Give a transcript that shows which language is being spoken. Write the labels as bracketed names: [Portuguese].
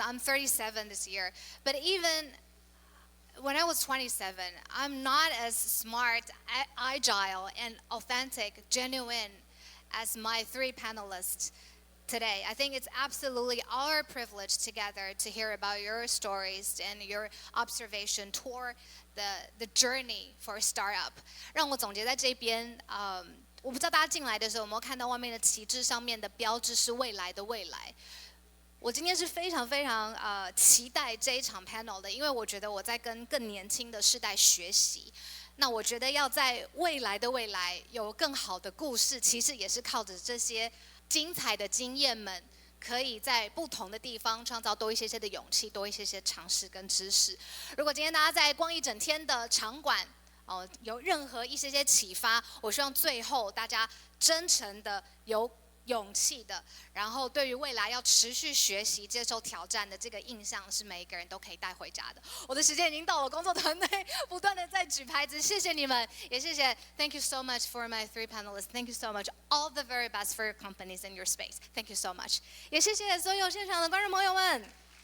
[English] I'm 37 this year, but even when I was 27, I'm not as smart, agile, and authentic, genuine as my 3 panelists today. I think it's absolutely our privilege together to hear about your stories and your observation toward the journey for a startup. [Chinese] 让我总结在这边，我不知道大家进来的时候有没有看到外面的旗帜上面的标志是未来的未来。我今天是非常非常期待这一场 panel 的，因为我觉得我在跟更年轻的世代学习。那我觉得要在未来的未来有更好的故事，其实也是靠着这些精彩的经验们，可以在不同的地方创造多一些些的勇气，多一些些尝试跟知识。如果今天大家在逛一整天的场馆，有任何一些些启发，我希望最后大家真诚的有勇气的，然后对于未来要持续学习、接受挑战的这个印象，是每一个人都可以带回家的。我的时间已经到了，工作团队不断的在举牌子，谢谢你们，也谢谢 [English] Thank you so much for my 3 panelists. Thank you so much. All the very best for your companies and your space. Thank you so much. [Chinese] 也谢谢所有现场的观众朋友们。